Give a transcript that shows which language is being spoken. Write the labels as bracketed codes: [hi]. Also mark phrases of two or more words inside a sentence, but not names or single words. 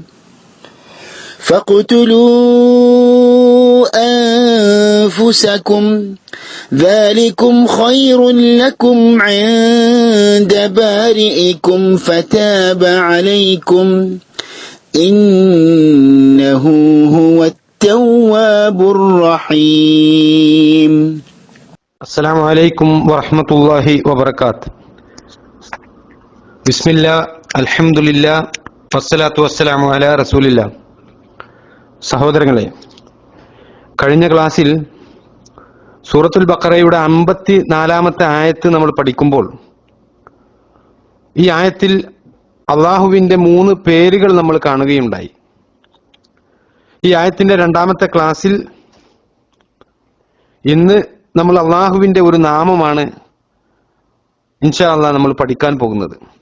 [ar] فاقتلوا أنفسكم ذلكم خير لكم عند بارئكم فتاب عليكم إنه هو التواب الرحيم. السلام عليكم ورحمة الله وبركاته. بسم الله الحمد لله والصلاة والسلام على رسول الله. [ml] സഹോദരങ്ങളെ, കഴിഞ്ഞ ക്ലാസ്സിൽ സൂറത്തുൽ ബഖറയുടെ 54-ാമത്തെ ആയത്ത് നമ്മൾ പഠിക്കുമ്പോൾ ഈ ആയത്തിൽ അള്ളാഹുവിന്റെ 3 പേരുകൾ നമ്മൾ കാണുകയുണ്ടായി. ഈ ആയത്തിന്റെ 2ാമത്തെ ക്ലാസ്സിൽ ഇന്ന് നമ്മൾ അള്ളാഹുവിന്റെ ഒരു നാമമാണ് [ar] إن شاء الله [ml] നമ്മൾ പഠിക്കാൻ പോകുന്നത്.